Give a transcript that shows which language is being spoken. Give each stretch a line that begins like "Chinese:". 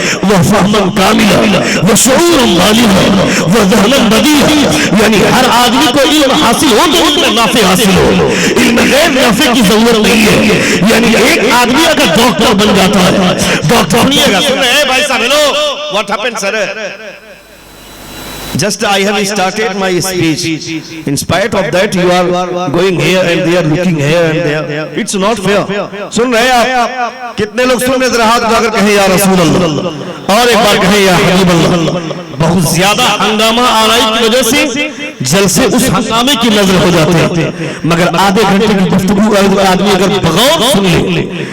Arabic: وفہما کاملا وشعورا بالغا وذہنا بدیعا
Urdu: یعنی ہر آدمی کو علم حاصل ہو تو علم نافع حاصل ہو علم غیر نافع کی ضرورت نہیں ہے یعنی ایک آدمی اگر ڈاکٹر بن جاتا ہے ڈاکٹر نہیں ہے سن رہے ہیں بھائی صاحب hello
English: What happened, sir? Just I have started my speech. In spite of that, you are going here and there, looking here and there. It's not fair.
Urdu: سن رہے ہیں آپ کتنے لوگ سن رہے ہاتھ اٹھا کر کہیں یا رسول اللہ اور ایک بار کہیں یا حبیب اللہ بہت زیادہ ہنگامہ آرائی کی وجہ سے جلسے اس ہنگامے کی نظر ہو جاتے ہیں مگر آدھے گھنٹے کی گفتگو آدمی اگر بغور سن لے